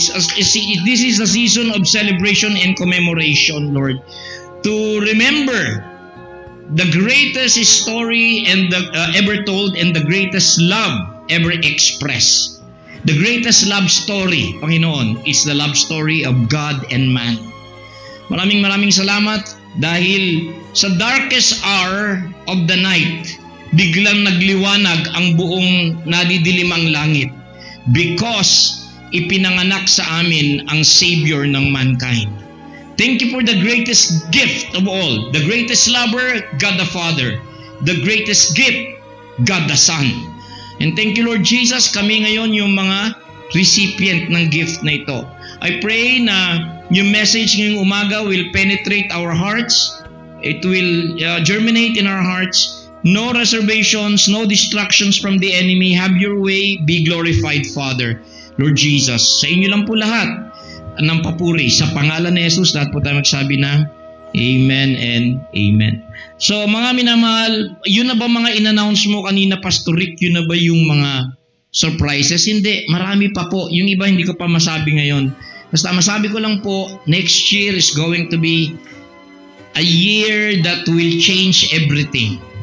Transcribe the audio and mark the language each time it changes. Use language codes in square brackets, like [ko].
[en] This is a season of celebration and commemoration, Lord. To remember the greatest story ever told and the greatest love ever expressed. The greatest love story, Panginoon, is the love story of God and man. [tl] Maraming salamat dahil sa [en] darkest hour of the night, [tl] biglang nagliwanag ang buong nadidilimang langit [en] because [tl] ipinanganak sa amin ang Savior ng mankind. [en] Thank you for the greatest gift of all. The greatest lover, God the Father. The greatest gift, God the Son. And thank you, Lord Jesus, [tl] kami ngayon yung mga recipient ng gift na ito. [en] I pray [tl] na yung [en] message [tl] ngayong umaga [en] will penetrate our hearts. It will germinate in our hearts. No reservations, no distractions from the enemy. Have your way. Be glorified, Father. [tl] Lord Jesus, sa inyo lang po lahat ng papuri. Sa pangalan ni Jesus, lahat po tayo magsabi na Amen and Amen. So mga minamahal, yun na ba mga in-announce mo kanina, Pastor Rick? Yun na ba yung mga surprises? Hindi, marami pa po. Yung iba hindi ko pa masabi ngayon. Basta masabi ko lang po, [en] next year is going to be a year that will change everything.